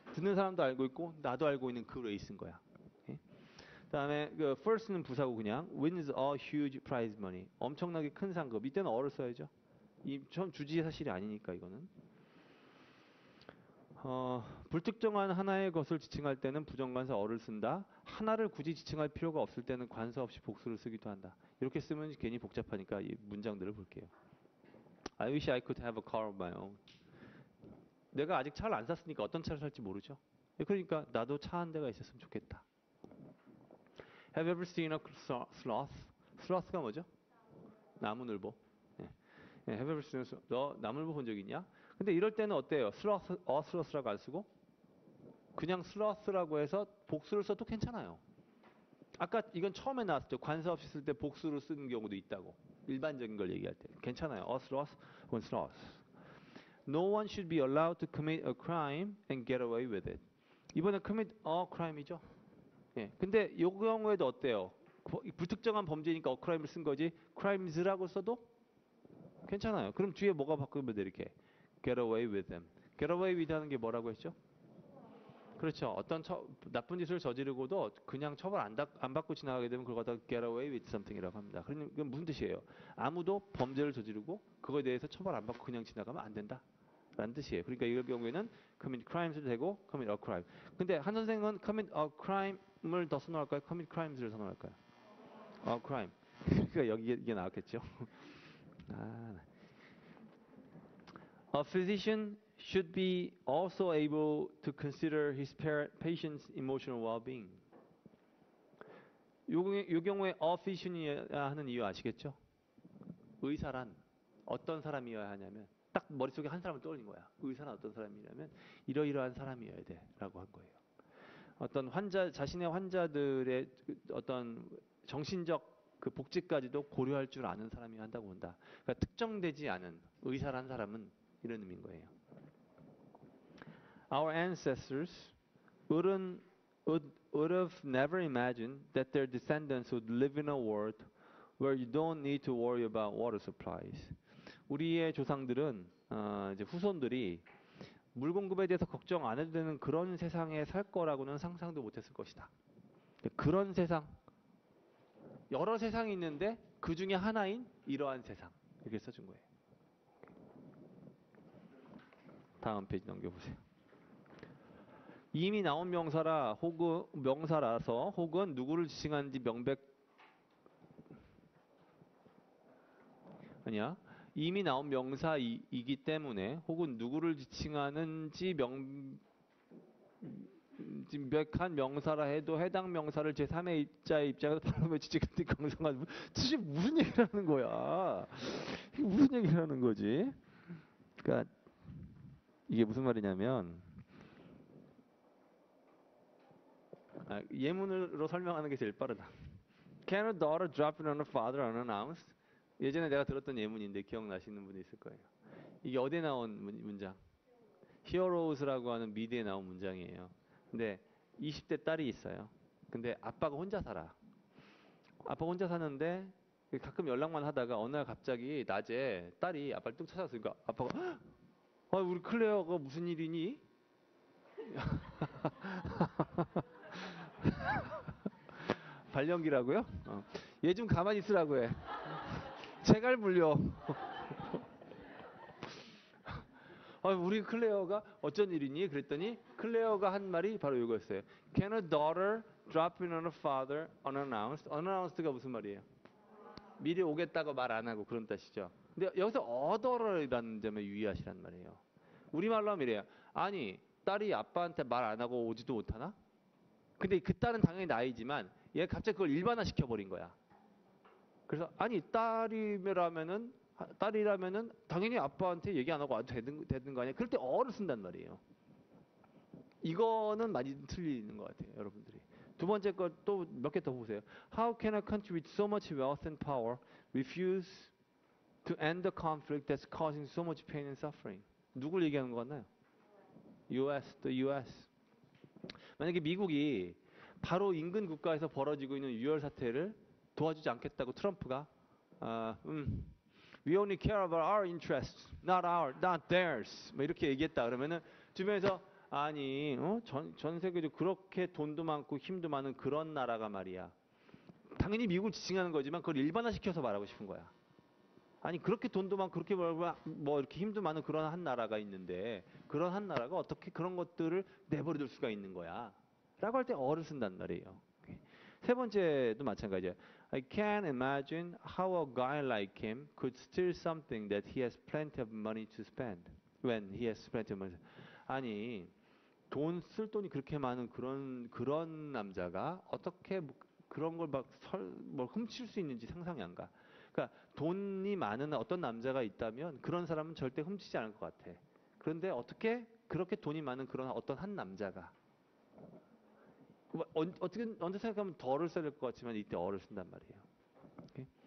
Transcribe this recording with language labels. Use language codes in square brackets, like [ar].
[ko] 듣는 사람도 알고 있고 나도 알고 있는 그 레이스인 거야. 그다음에 그 [en] first는 [ko] 부사고 그냥 [en] wins a huge prize money. [ko] 엄청나게 큰 상금. 이때는 어를 써야죠. 이 처음 주지의 사실이 아니니까 이거는. 불특정한 하나의 것을 지칭할 때는 부정관사 어를 쓴다. 하나를 굳이 지칭할 필요가 없을 때는 관사 없이 복수를 쓰기도 한다. 이렇게 쓰면 괜히 복잡하니까 이 문장들을 볼게요. [en] I wish I could have a car of my own. [ko] 내가 아직 차를 안 샀으니까 어떤 차를 살지 모르죠. 그러니까 나도 차 한 대가 있었으면 좋겠다. [en] Have you ever seen a sloth? [ko] sloth가 뭐죠? 나무늘보. [en] Have you ever seen [ko] 너 나무늘보 본 적 있냐? 근데 이럴 때는 어때요? sloth라고 안 쓰고 그냥 sloth라고 해서 복수를 써도 괜찮아요. 아까 이건 처음에 나왔을 때 관사 없이 쓸 때 복수로 쓰는 경우도 있다고. 일반적인 걸 얘기할 때 괜찮아요. [en] A sloth [ko] 혹은 [en] sloth. No one should be allowed to commit a crime and get away with it. [ko] 이번에 [en] commit a crime [ko] 이죠. 예. 근데 이 경우에도 어때요? 불특정한 범죄니까 a crime을 쓴 거지. crimes라고 써도 괜찮아요. 그럼 뒤에 뭐가 바꾸면 돼 이렇게. [en] Get away with them. Get away with [ko] 하는 게 뭐라고 했죠? 그렇죠. 어떤 나쁜 짓을 저지르고도 그냥 처벌 안 받고 지나가게 되면 그걸 갖다가 [en] get away with something [ko] 이라고 합니다. 그건 무슨 뜻이에요? 아무도 범죄를 저지르고 그거에 대해서 처벌 안 받고 그냥 지나가면 안 된다. 라는 뜻이에요. 그러니까 이럴 경우에는 commit crimes도 되고 commit a crime. 근데 한 선생은 commit a crime을 더 선호할까요? commit crimes를 선호할까요? [en] a crime. [ko] 그러니까 여기 이게 나왔겠죠. [en] A physician should be also able to consider his patient's emotional well-being. [ko] 이 경우에 a physician이어야 하는 이유 아시겠죠? 의사란 어떤 사람이어야 하냐면 딱 머릿속에 한 사람을 떠올린 거야. 의사는 어떤 사람이냐면 이러이러한 사람이어야 돼라고 한 거예요. 어떤 자신의 환자들의 어떤 정신적 그 복지까지도 고려할 줄 아는 사람이 한다고 본다. 그러니까 특정되지 않은 의사란 사람은 이런 의미인 거예요. [en] Our ancestors would have never imagined that their descendants would live in a world where you don't need to worry about water supplies. [ko] 우리의 조상들은 이제 후손들이 물 공급에 대해서 걱정 안 해도 되는 그런 세상에 살 거라고는 상상도 못했을 것이다. 그런 세상, 여러 세상이 있는데 그 중에 하나인 이러한 세상 이렇게 써준 거예요. 다음 페이지 넘겨보세요. 이미 나온 명사라 혹은 명사라서 혹은 누구를 지칭하는지 아니야. 이미 나온 명사이기 때문에 혹은 누구를 지칭하는지 명백한 명사라 해도 해당 명사를 제3의 입자의 입장에서 발음해 주지. 근데 강성한 도대체 무슨 얘기를 하는 거야? 이게 무슨 얘기를 하는 거지? 그러니까 이게 무슨 말이냐면 예문으로 설명하는 게 제일 빠르다. [en] Can a daughter drop in on her father unannounced? [ko] 예전에 내가 들었던 예문인데 기억나시는 분이 있을 거예요. 이게 어디에 나온 문장? 히어로우스라고 하는 미드에 나온 문장이에요. 근데 20대 딸이 있어요. 근데 아빠가 혼자 살아. 아빠 혼자 사는데 가끔 연락만 하다가 어느 날 갑자기 낮에 딸이 아빠를 뚝 찾아왔으니까 아빠가 우리 클레어가 무슨 일이니? 발령기라고요? 얘 좀 가만히 있으라고 해. 제갈 물려. 우리 클레어가 어쩐 일이니? 그랬더니 클레어가 한 말이 바로 이거였어요. [en] Can a daughter drop in on a father unannounced? [ko] Unnounced가 무슨 말이에요? 미리 오겠다고 말 안 하고 그런 뜻이죠. 근데 여기서 other이라는 점에 유의하시란 말이에요. 우리말로 하면 이래요. 아니 딸이 아빠한테 말 안 하고 오지도 못하나? 근데 그 딸은 당연히 나이지만 얘가 갑자기 그걸 일반화 시켜버린 거야. 그래서 아니 딸이라면은 당연히 아빠한테 얘기 안 하고 와도 되는 거 아니야? 그럴 때 어를 쓴단 말이에요. 이거는 많이 틀리는 것 같아요, 여러분들이. 두 번째 거 또 몇 개 더 보세요. [en] How can a country with so much wealth and power refuse to end the conflict that's causing so much pain and suffering? [ko] 누굴 얘기하는 거 같나요? [en] the US. [ko] 만약에 미국이 바로 인근 국가에서 벌어지고 있는 유혈 사태를 도와주지 않겠다고 트럼프가 [en] We only care about our interests, not theirs. [ko] 뭐 이렇게 얘기했다 그러면은 주변에서 아니 전 세계적으로 그렇게 돈도 많고 힘도 많은 그런 나라가 말이야. 당연히 미국을 지칭하는 거지만 그걸 일반화시켜서 말하고 싶은 거야. 아니 그렇게 돈도 많고 그렇게 뭐 이렇게 힘도 많은 그런 한 나라가 있는데 그런 한 나라가 어떻게 그런 것들을 내버려둘 수가 있는 거야? 라고 할 때 어를 쓴단 말이에요. 세 번째도 마찬가지야. [en] I can't imagine how a guy like him could steal something that he has plenty of money to spend when he has plenty of money. [ko] 아니 쓸 돈이 그렇게 많은 그런 남자가 어떻게 그런 걸 뭐 훔칠 수 있는지 상상이 안 가. 그러니까 돈이 많은 어떤 남자가 있다면 그런 사람은 절대 훔치지 않을 것 같아. 그런데 어떻게 그렇게 돈이 많은 그런 어떤 한 남자가 어떻게 언제 생각하면 덜을 써야 될 것 같지만 이때 어를 쓴단 말이에요. 오케이?